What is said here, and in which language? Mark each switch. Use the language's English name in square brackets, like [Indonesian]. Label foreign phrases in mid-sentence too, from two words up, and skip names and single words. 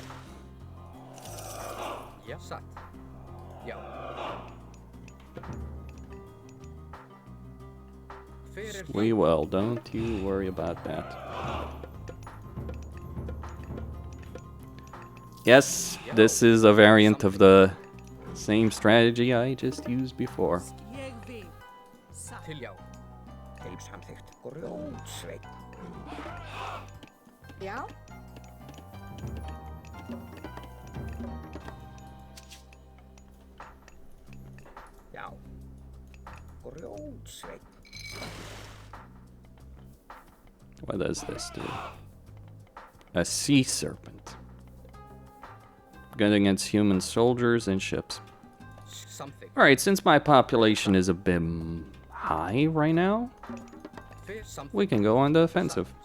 [English] We will, don't you worry about that. Yes, this is a variant of the same strategy I just used before. [Icelandic] Já. Já. Grjótsveinn. [English] What does this do? A sea serpent. Good against human soldiers and ships. Alright, since my population is a bit high right now, we can go on the offensive.